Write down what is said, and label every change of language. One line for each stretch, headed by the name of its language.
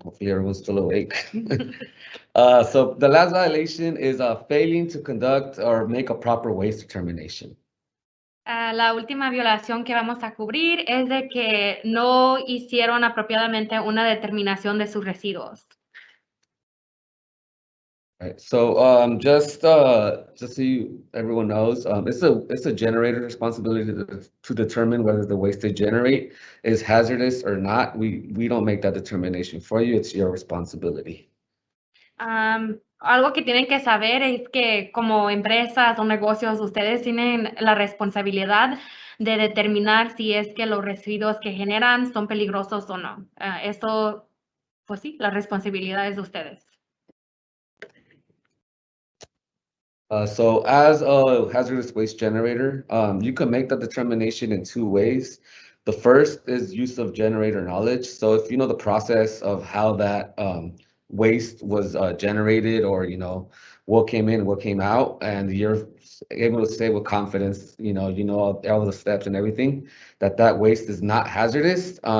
English: Hopefully everyone's still awake. So the last violation is failing to conduct or make a proper waste determination.
Spanish: La última violación que vamos a cubrir es de que no hicieron apropiadamente una determinación de sus residuos.
English: Right. So just so everyone knows, it's a generator's responsibility to determine whether the waste they generate is hazardous or not. We don't make that determination for you. It's your responsibility.
Spanish: algo que tienen que saber es que como empresas o negocios, ustedes tienen la responsabilidad de determinar si es que los residuos que generan son peligrosos o no. Eso, pues sí, la responsabilidad es de ustedes.
English: So as a hazardous waste generator, you can make the determination in two ways. The first is use of generator knowledge. So if you know the process of how that waste was generated, or what came in, what came out, and you're able to say with confidence, you know all the steps and everything, that waste is not hazardous.